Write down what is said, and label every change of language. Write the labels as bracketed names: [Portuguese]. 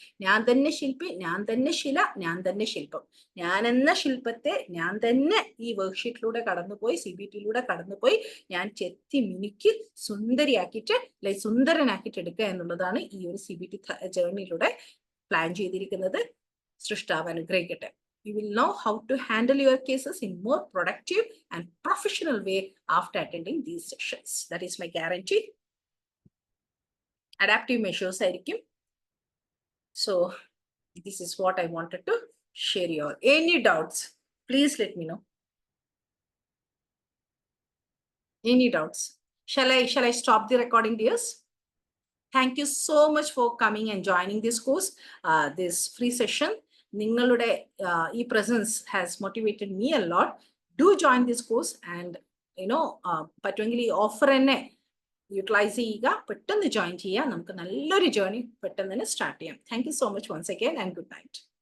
[Malayalam] ഞാൻ തന്നെ ശില്പി, ഞാൻ തന്നെ ശില, ഞാൻ തന്നെ ശില്പം. ഞാൻ എന്ന ശില്പത്തെ ഞാൻ തന്നെ ഈ വർക്ക്ഷീറ്റിലൂടെ കടന്നുപോയി, CBT-യിലൂടെ കടന്നുപോയി ഞാൻ ചെത്തി മിനുക്കി സുന്ദരിയാക്കിയിട്ട് സുന്ദരനാക്കിയിട്ട് എടുക്കുക എന്നുള്ളതാണ് ഈ ഒരു CBT ജേർണിയിലൂടെ പ്ലാൻ ചെയ്തിരിക്കുന്നത്. സൃഷ്ടാവ് അനുഗ്രഹിക്കട്ടെ. [English] You will know how to handle your cases in more productive and professional way after attending these sessions. That is my guarantee. Adaptive measures [Malayalam] ആയിരിക്കും. [English] So this is what I wanted to share you all. Any doubts, please let me know. Any doubts? Shall I stop the recording, dears? Thank you so much for coming and joining this course, this free session. [Malayalam] നിങ്ങളുടെ ഈ [English] presence has motivated me a lot. Do join this course and [Malayalam] പറ്റുമെങ്കിൽ ഈ offer തന്നെ utilise ചെയ്യുക. പെട്ടെന്ന് join ചെയ്യുക. നമുക്ക് നല്ലൊരു ജേർണി പെട്ടെന്ന് തന്നെ സ്റ്റാർട്ട് ചെയ്യാം. Thank you so much [English] once again and good night.